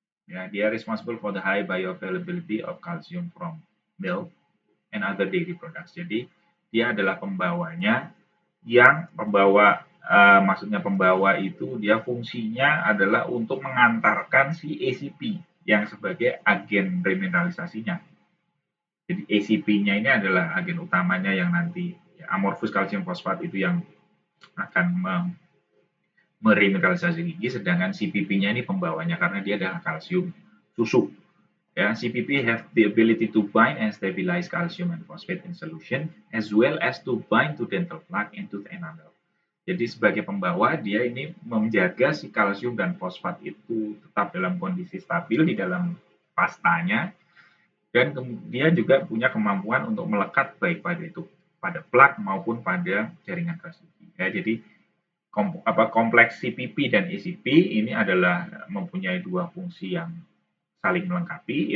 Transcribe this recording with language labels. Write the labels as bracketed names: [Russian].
[Indonesian] Ya, dia [English] responsible for the high bioavailability of calcium from milk and other dairy products. [Indonesian] Jadi dia adalah pembawanya yang maksudnya pembawa itu dia fungsinya adalah untuk mengantarkan si ACP yang sebagai agen remineralisasinya. Jadi ACP-nya ini adalah agen utamanya yang nanti amorphous kalsium fosfat itu yang akan meremineralisasi gigi, sedangkan CPP-nya ini pembawanya karena dia adalah kalsium susu. [English] Ya, CPP have the ability to bind and stabilize calcium and phosphate in solution as well as to bind to dental plaque and tooth enamel. [Indonesian] Jadi sebagai pembawa dia ini menjaga si kalsium dan fosfat itu tetap dalam kondisi stabil di dalam pastanya. Dan dia juga punya kemampuan untuk melekat baik pada plak maupun pada jaringan keras gigi. Ya, jadi kompleks CPP dan ACP ini adalah mempunyai dua fungsi yang saling melengkapi.